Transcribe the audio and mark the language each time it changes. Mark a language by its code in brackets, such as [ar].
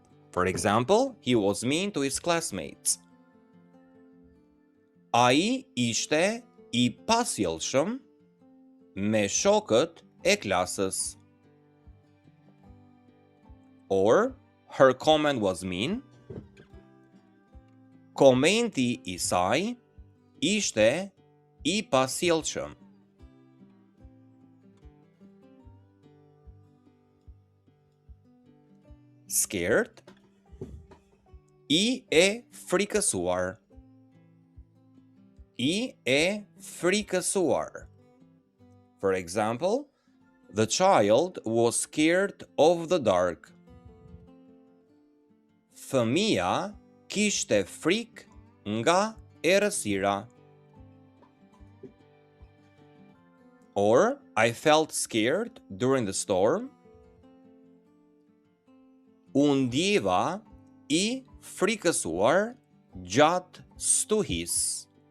[en] For example, he was mean to his classmates. [sq] Ai ishte I pasjellshëm me shokët e klasës. [en] Or, her comment was mean. [sq] Komenti I saj ishte I pasjellshëm. [en] Scared, [sq] I e frikësuar. I e frikësuar. [en] For example, the child was scared of the dark. [sq] Fëmia kishte frikë nga errësira. [en] Or, I felt scared during the storm. [sq] U ndjeva I frikësuar gjatë stuhisë.